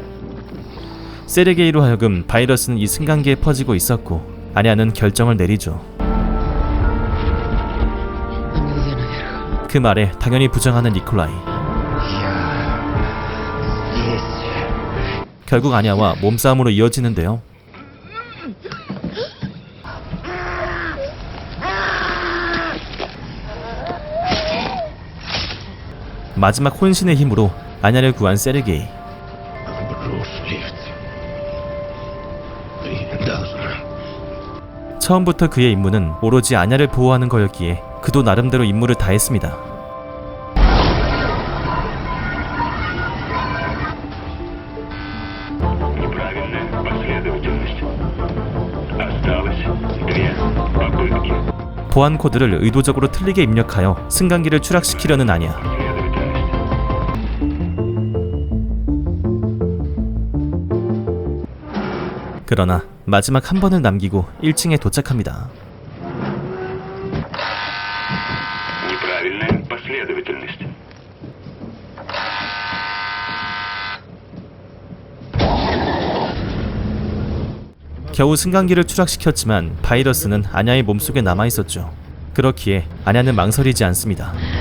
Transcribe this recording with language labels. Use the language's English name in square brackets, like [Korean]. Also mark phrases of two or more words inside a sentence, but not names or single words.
[Korean] 세르게이로 하여금 바이러스는 이 승강기에 퍼지고 있었고, 아냐는 결정을 내리죠. [Russian] Нам нельзя наверх. [Korean] 그 말에 당연히 부정하는 니콜라이. 결국 아냐와 몸싸움으로 이어지는데요. 마지막 혼신의 힘으로 아냐를 구한 세르게이. 처음부터 그의 임무는 오로지 아냐를 보호하는 거였기에 그도 나름대로 임무를 다했습니다. [Russian] Неправильная последовательность. Осталось 2 попытки. [Korean] 보안 코드를 의도적으로 틀리게 입력하여 승강기를 추락시키려는 아냐. 그러나 마지막 한 번을 남기고 1층에 도착합니다. [Russian] Неправильная последовательность. [Korean] 겨우 승강기를 추락시켰지만 바이러스는 아냐의 몸속에 남아있었죠. 그렇기에 아냐는 망설이지 않습니다.